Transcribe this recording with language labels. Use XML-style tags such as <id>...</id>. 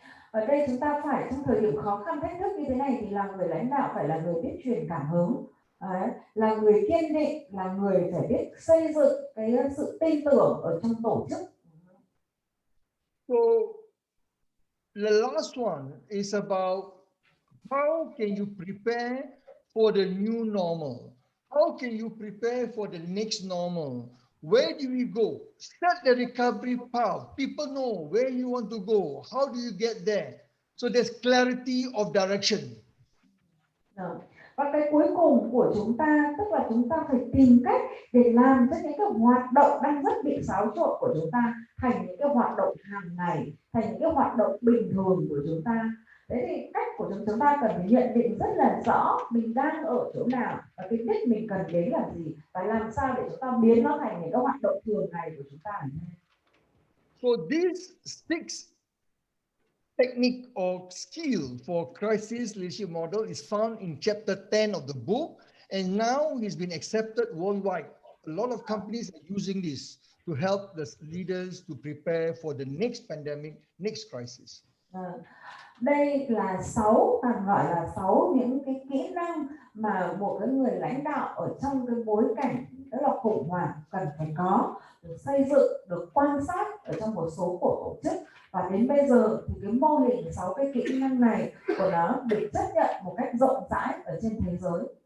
<vi>Ở đây chúng ta phải trong thời điểm khó khăn thách thức như thế này thì là người lãnh đạo phải là người biết truyền cảm hứng, là người kiên định, là người phải biết xây dựng cái sự tin tưởng ở trong tổ chức.</vi> <en>So the last one is about how can you prepare for the new normal? How can you prepare for the next normal? Where do we go? Set the recovery path. People know where you want to go. How do you get there? So there's clarity of direction.</en> <vi>Và cái cuối cùng của chúng ta tức là chúng ta phải tìm cách để làm cho những cái hoạt động đang rất bị xáo trộn của chúng ta thành những cái hoạt động hàng ngày, thành những cái hoạt động bình thường của chúng ta. Thế thì cách của chúng ta cần phải nhận định rất là rõ mình đang ở chỗ nào và cái đích mình cần đến là gì, và làm sao để chúng ta biến nó thành những cái hoạt động thường ngày của chúng ta.</vi> <en>So these 6 technique or skill for crisis leadership model is found in chapter 10 of the book, and now it's been accepted worldwide. A lot of companies are using this to help the leaders to prepare for the next pandemic, next crisis.</en> <vi>Đây là 6, gọi là 6 những cái kỹ năng mà một cái người lãnh đạo ở trong cái bối cảnh rất là khủng hoảng cần phải có, được xây dựng, được quan sát ở trong một số tổ chức. Và đến bây giờ thì cái mô hình 6 cái kỹ năng này của nó được chấp nhận một cách rộng rãi ở trên thế giới.</vi>